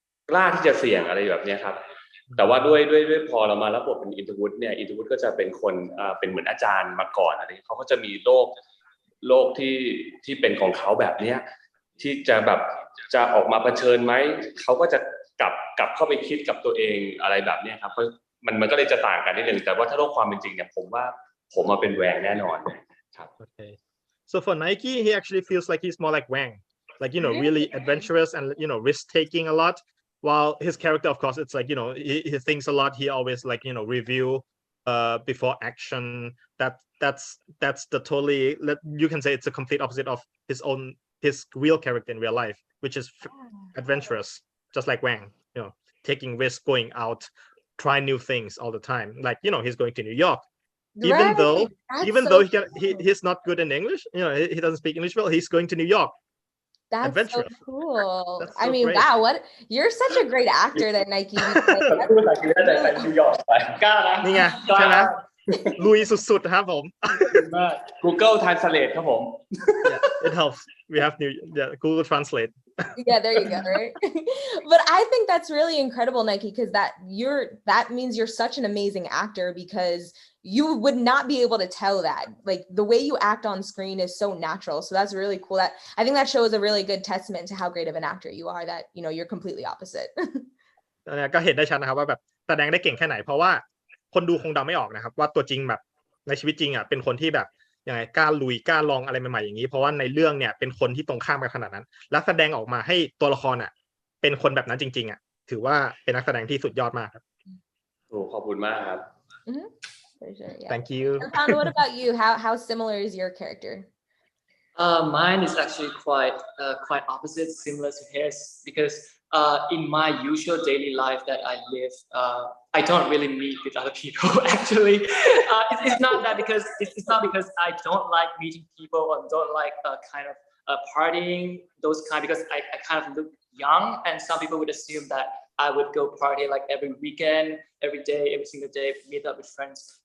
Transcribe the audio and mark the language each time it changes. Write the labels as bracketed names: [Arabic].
[Thai] กล้าที่จะเสี่ยงอะไรแบบนี้ครับแต่ว่าด้วยพอเรามารับบทเป็นอินทวุฒิเนี่ยอินทวุฒิก็จะเป็นคนเป็นเหมือนอาจารย์มาก่อนอะไรเขาก็จะมีโลกที่เป็นของเขาแบบเนี้ยที่จะแบบจะออกมาเผชิญไหมเขาก็จะกลับเข้าไปคิดกับตัวเองอะไรแบบนี้ครับเพราะมันก็เลยจะต่างกันนิดนึงแต่ว่าถ้าโลกความเป็นจริงเนี่ยผมว่าผมมาเป็นแหวงแน่นอนครับ [English] Okay. So for Nike, he actually feels like he's more like Wang, like really adventurous and risk taking a lot. While his character, of course, it's like he thinks a lot. He always like review before action. That's the totally you can say it's a complete opposite of his real character in real life, which is adventurous, just like Wang. Taking risks, going out, try new things all the time. Like he's going to New York. Even though he's not good in English, he doesn't speak English well. He's going to New York. That's adventurous. So cool. That's so I mean, great. wow, you're such a great actor that Nike. [Thai] พูดภาษาอังกฤษได้แต่นิวยอร์กไปกล้านะ นี่ไงใช่ไหมลุยสุดๆครับผม Google Translate ครับผม [English] Yeah, it helps. We have Google Translate. Yeah, there you go. Right. But I think that's really incredible, Nike, because that means you're such an amazing actor because you would not be able to tell that. Like the way you act on screen is so natural. So that's really cool. I think that shows a really good testament to how great of an actor you are, that you're completely opposite. [Thai] ก็เห็นได้ชัดนะครับว่าแบบแสดงได้เก่งแค่ไหนเพราะว่าคนดูคงเดาไม่ออกนะครับว่าตัวจริงแบบในชีวิตจริงเป็นคนที่แบบยังไงกล้าลุยกล้าลองอะไรใหม่ๆอย่างนี้เพราะว่าในเรื่องเนี่ยเป็นคนที่ตรงข้ามกันขนาดนั้นและแสดงออกมาให้ตัวละครเป็นคนแบบนั้นจริงๆถือว่าเป็นนักแสดงที่สุดยอดมากครับ ขอบคุณมากครับ [English] For sure, yeah. Thank you. And what about you? How similar is your character? Mine is actually quite opposite, similar to his, because in my usual daily life that I live, I don't really meet with other people. Actually, it's not because I don't like meeting people or don't like kind of partying those kind, because I kind of look young, and some people would assume that I would go party like every weekend, every day, every single day, meet up with friends.